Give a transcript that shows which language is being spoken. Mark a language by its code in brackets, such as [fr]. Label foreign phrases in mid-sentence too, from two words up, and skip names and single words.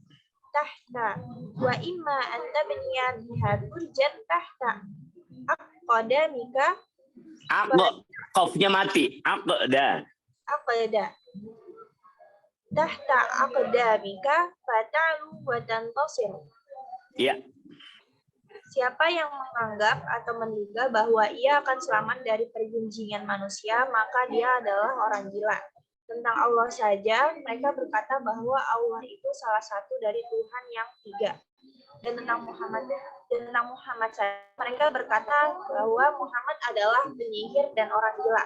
[ar] وإما أن تبني بها برجا تحت أقدامك [id] Qafnya mati. Aqda. [ar] تحت أقدامك فتعلو وتنتصر. [id] Ya. Siapa yang menganggap atau menduga bahwa ia akan selamat dari pergunjingan manusia, maka dia adalah orang gila. Tentang Allah saja, mereka berkata bahwa Allah itu salah satu dari Tuhan yang tiga. Dan tentang Muhammad saja, mereka berkata bahwa Muhammad adalah penyihir dan orang gila.